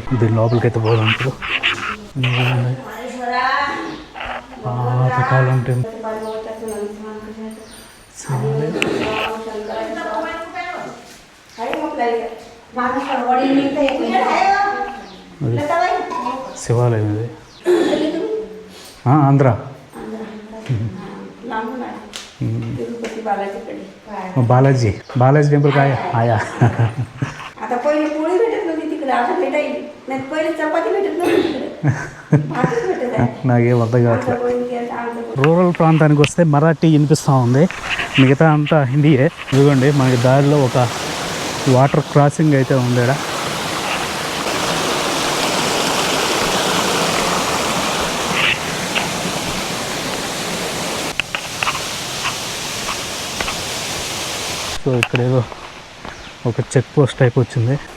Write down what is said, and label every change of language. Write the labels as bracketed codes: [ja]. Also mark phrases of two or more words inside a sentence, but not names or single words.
[te] దీని లోపలికి అయితే పోదాం. పాతకాలం టెంపుల్ శివాలయం ఇది. [mr] ఆంధ్ర बालाजी बालाजी टेम्पल काय आया आता पहिले पोळी भेटत नव्हती तिकडे, आता भेटायली. नाही पहिले चपाती भेटत नव्हती तिकडे, भातच भेटत आहे. [te] నాకేం అర్థం కావట్లేదు. రూరల్ ప్రాంతానికి వస్తే మరాఠీ వినిపిస్తూ ఉంది, మిగతా అంతా హిందీయే. ఇదిగోండి మనకి దారిలో ఒక [en] water crossing [te] అయితే ఉంది. ఇక్కడ సో ఇక్కడ ఏదో ఒక [en] check post type [te] వచ్చింది.